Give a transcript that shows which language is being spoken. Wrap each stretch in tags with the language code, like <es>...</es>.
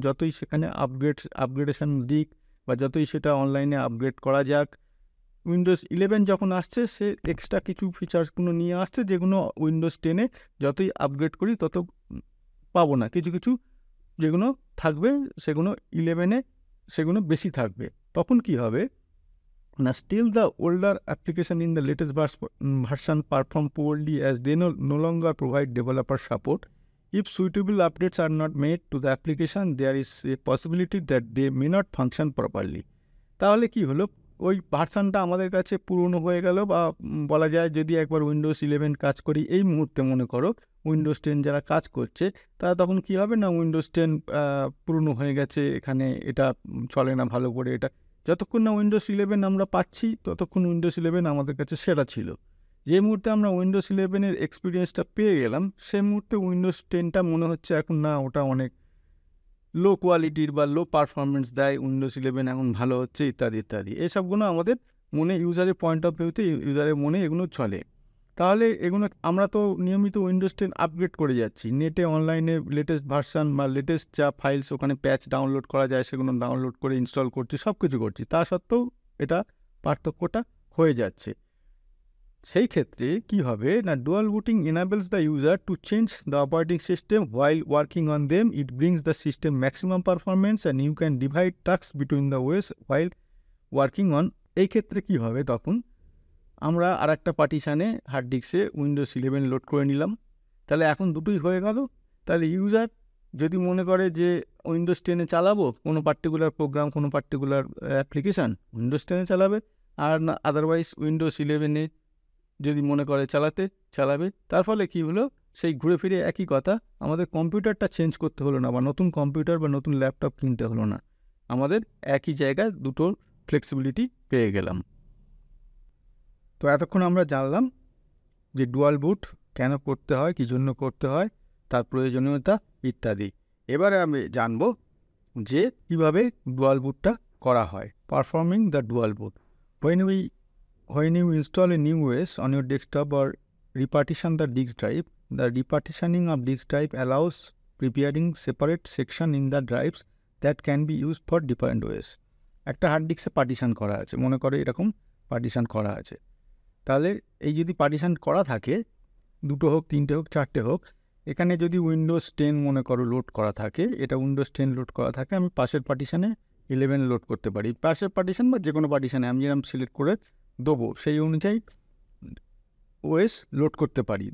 <bn>যতই সেখানে আপগ্রেডেশন দিক বা যতই সেটা অনলাইনে আপগ্রেড করা যাক, উইন্ডোজ 11 যখন আসছে সে এক্সট্রা কিছু ফিচার্সগুলো নিয়ে আসছে, যেগুলো উইন্ডোজ 10-এ যতই আপগ্রেড করি তত পাবো না। কিছু কিছু যেগুলো থাকবে সেগুলো 11-এ সেগুলো বেশি থাকবে। তখন কি হবে না,</bn> <en>Still the older application in the latest version perform poorly as they no longer provide developer support. If suitable updates are not made to the application, there is a possibility that they may not function properly.</en> <bn>তাহলে কি হলো, ওই ভার্সানটা আমাদের কাছে পুরনো হয়ে গেল, বা বলা যায় যদি একবার উইন্ডোজ 11 কাজ করি এই মুহূর্তে, মনে করো উইন্ডোজ 10 যারা কাজ করছে তারা তখন কি হবে না, উইন্ডোজ 10 পুরনো হয়ে গেছে, এখানে এটা চলে না ভালো করে। এটা যতক্ষণ না উইন্ডোজ 11 আমরা পাচ্ছি ততক্ষণ উইন্ডোজ 11 আমাদের কাছে সেরা ছিল। যে মুহূর্তে আমরা উইন্ডোজ 11-এর এক্সপিরিয়েন্সটা পেয়ে গেলাম, সেই মুহূর্তে উইন্ডোজ 10টা মনে হচ্ছে এখন না, ওটা অনেক লো কোয়ালিটির বা লো পারফরমেন্স দেয়, উইন্ডোজ 11 এখন ভালো হচ্ছে ইত্যাদি ইত্যাদি। এসবগুলো আমাদের মনে, ইউজারের পয়েন্ট অফ ভিউতে ইউজারের মনে এগুলো চলে। তাহলে এগুলো আমরা তো নিয়মিত উইন্ডোজ 10 আপগ্রেড করে যাচ্ছি, নেটে অনলাইনে লেটেস্ট ভার্সান বা লেটেস্ট যা ফাইলস ওখানে প্যাচ ডাউনলোড করা যায় সেগুলো ডাউনলোড করে ইনস্টল করছি, সব কিছু করছি, তা সত্ত্বেও এটা পার্থক্যটা হয়ে যাচ্ছে। সেই ক্ষেত্রে কি হবে না,</bn> <en>Dual booting enables the user to change the operating system while working on them. It brings the system maximum performance and you can divide tasks between the OS while working on.</en> <bn>এই ক্ষেত্রে কি হবে, তখন আমরা আর একটা পার্টিশানে hard ডিস্কে Windows 11 load করে নিলাম, তাহলে এখন দুটোই হয়ে গেল। তাহলে ইউজার যদি মনে করে যে উইন্ডোজ 10-এ চালাবো কোনো পার্টিকুলার প্রোগ্রাম, কোনো পার্টিকুলার অ্যাপ্লিকেশান, উইন্ডোজ 10-এ চালাবে, আর না আদারওয়াইজ উইন্ডোজ 11-এ যদি মনে করে চালাবে। তার ফলে কী হলো, সেই ঘুরে ফিরে একই কথা, আমাদের কম্পিউটারটা চেঞ্জ করতে হলো না, বা নতুন কম্পিউটার বা নতুন ল্যাপটপ কিনতে হলো না, আমাদের একই জায়গায় দুটোর ফ্লেক্সিবিলিটি পেয়ে গেলাম। তো এতক্ষণ আমরা জানলাম যে ডুয়াল বুট কেন করতে হয়, কী জন্য করতে হয়, তার প্রয়োজনীয়তা ইত্যাদি। এবারে আমি জানব যে কীভাবে ডুয়াল বুটটা করা হয়।</bn> <en>Performing the dual boot. When you install a new OS on your desktop or repartition the disk drive, the repartitioning of disk drive allows preparing separate section in the drives that can be used for different OS.</en> <bn>একটা hard ডিস্কে partition করা আছে, মনে করে এরকম partition করা আছে, তাহলে এই যদি পার্টিশন করা থাকে, দুটো হোক, তিনটে হোক, চারটে হোক, এখানে যদি উইন্ডোজ 10 মনে করো লোড করা থাকে, এটা উইন্ডোজ 10 লোড করা থাকে, আমি পাশের পার্টিশানে 11 লোড করতে পারি, পাশের পার্টিশন বা যে কোনো পার্টিশানে আমি যেরকম সিলেক্ট করে দেবো সেই অনুযায়ী ওএস লোড করতে পারি।</bn>